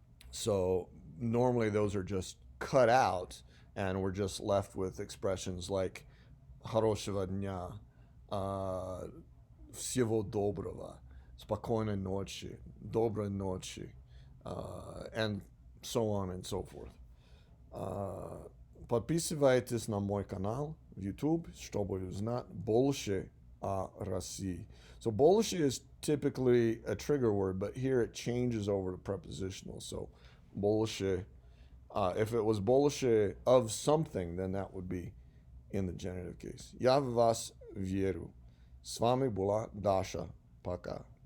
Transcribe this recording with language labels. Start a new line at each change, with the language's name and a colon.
English: So normally those are just cut out and we're just left with expressions like
Russian: хорошего дня, всего доброго, спокойной ночи, доброй ночи,
English: and so on and so forth.
Russian: Подписывайтесь на мой канал в YouTube, чтобы узнать больше о России.
English: So больше is typically a trigger word, but here it changes over to prepositional. So больше, if it was больше of something, then that would be in the genitive case.
Russian: Я в вас верю. С вами была Даша. Пока.